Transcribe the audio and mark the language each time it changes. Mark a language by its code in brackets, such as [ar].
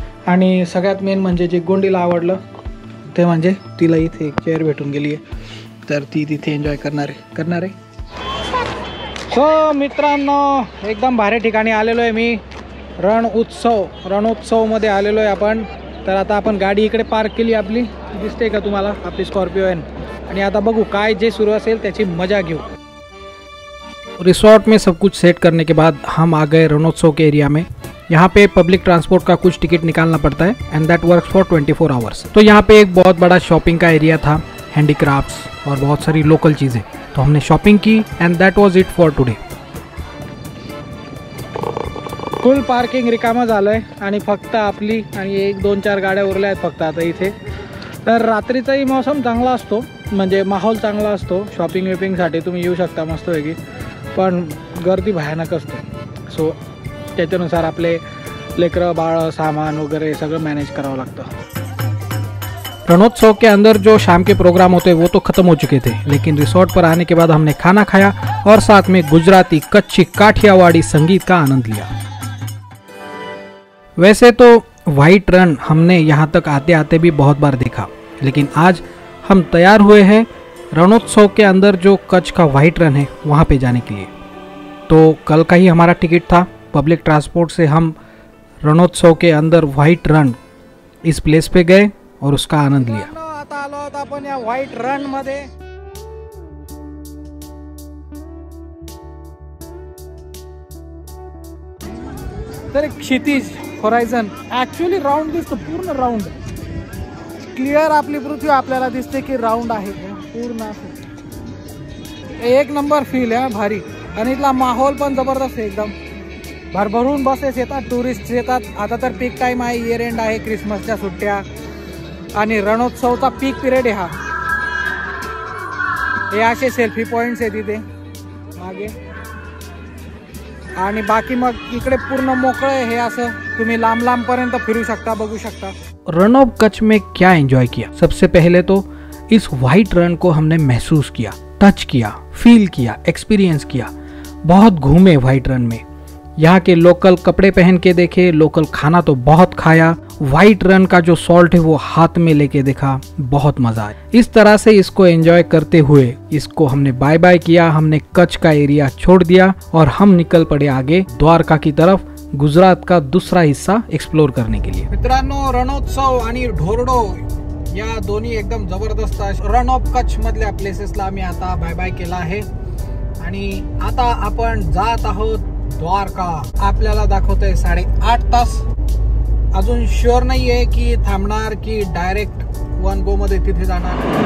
[mr] आणि सगळ्यात मेन म्हणजे जे गोंडीला आवडलं ते म्हणजे तिला इथे एक चेअर भेटून गेली आहे, तर ती तिथे एन्जॉय करणार आहे. सो मित्रांनो, एकदम भारी ठिकाणी आलेलो आहे मी. रणोत्सवमध्ये आलेलो आहे आपण. तर आता आपण गाडी इकडे पार्क केली आपली, दिसते का तुम्हाला, आपली स्कॉर्पिओ आहे. आणि आता बघू काय जे सुरू असेल त्याची मजा घेऊ. [hi] रिसोर्ट में सब कुछ सेट करने के बाद हम आ गए रणोत्सव के एरिया में. यहाँ पे पब्लिक ट्रांसपोर्ट का कुछ टिकट निकालना पड़ता है [en] And that works for 24 hours. [hi] तो यहाँ पे एक बहुत बड़ा शॉपिंग का एरिया था, हैंडीक्राफ्ट्स और बहुत सारी लोकल चीज़ें. तो हमने शॉपिंग की [en] And that was it for today. [mr] Full parking रिकामं झालं आहे आणि फक्त आपली आणि 1-2-4 गाड्या उरल्या आहेत फक्त आता इथे. तर रात्रीचाही मौसम चांगला असतो, म्हणजे माहोल चांगला असतो. शॉपिंग विपिंगसाठी तुम्ही येऊ शकता मस्तपैकी, पण गर्दी भयानक असते. सो त्याच्यानुसार आपले लेकरं बाळ सामान वगैरे सगळं मॅनेज करावं लागतं. [hi] रणोत्सव के अंदर जो शाम के प्रोग्राम होते वो तो ख़त्म हो चुके थे, लेकिन रिसोर्ट पर आने के बाद हमने खाना खाया और साथ में गुजराती, कच्छी, काठियावाड़ी संगीत का आनंद लिया. वैसे तो वाइट रन हमने यहाँ तक आते आते भी बहुत बार देखा, लेकिन आज हम तैयार हुए हैं रणोत्सव के अंदर जो कच्छ का वाइट रन है वहाँ पे जाने के लिए. तो कल का ही हमारा टिकट था. पब्लिक ट्रांसपोर्ट से हम रणोत्सव के अंदर वाइट रन इस प्लेस पे गए और उसका आनंद लिया. [mr] आता आलो आहोत आपण या व्हाईट रन मध्ये. तर क्षितिज होरायझन ॲक्च्युली राऊंड दिसतं, पूर्ण राऊंड क्लिअर. आपली पृथ्वी आपल्याला दिसते की राऊंड आहे पूर्ण. एक नंबर फील आहे, भारी. आणि इथला माहोल पण जबरदस्त आहे एकदम. भरभरून बसेस येतात, टुरिस्ट येतात. आता तर पीक टाइम आहे, इयर एंड आहे, क्रिसमसच्या सुट्ट्या आणि रणोत्सवचा पीक पिरियड आहे हा. हे असे सेल्फी पॉइंट्स आहेत इथे मागे आणि बाकी मग इकडे पूर्ण मोकळं आहे. हे असं तुम्ही लांब लांब पर्यंत फिरू शकता, बघू शकता. [hi] रन ऑफ कच्छ में क्या एंजॉय किया? सबसे पहले तो इस व्हाइट रन को हमने महसूस किया, टच किया, फील किया, एक्सपीरियंस किया. बहुत घूमे व्हाइट रन में, यहाँ के लोकल कपड़े पहन के देखे, लोकल खाना तो बहुत खाया. व्हाइट रन का जो सॉल्ट है वो हाथ में लेके देखा, बहुत मजा आया. इस तरह से इसको एंजॉय करते हुए इसको हमने बाय बाय किया. हमने कच्छ का एरिया छोड़ दिया और हम निकल पड़े आगे द्वारका की तरफ, गुजरात का दूसरा हिस्सा एक्सप्लोर करने के लिए. [mr] मित्रांनो, रणोत्सव आणि ढोरडो या दोन्ही एकदम जबरदस्त रन ऑफ कच्छ मधल्या प्लेसेसला आम्ही आता बाय बाय केला आहे आणि आता आपण जात आहोत द्वारका. आपल्याला दाखवतोय 8.5 तास. अजून शुअर नाहीये की थांबणार की डायरेक्ट वन गो मध्ये तिथे जाणार.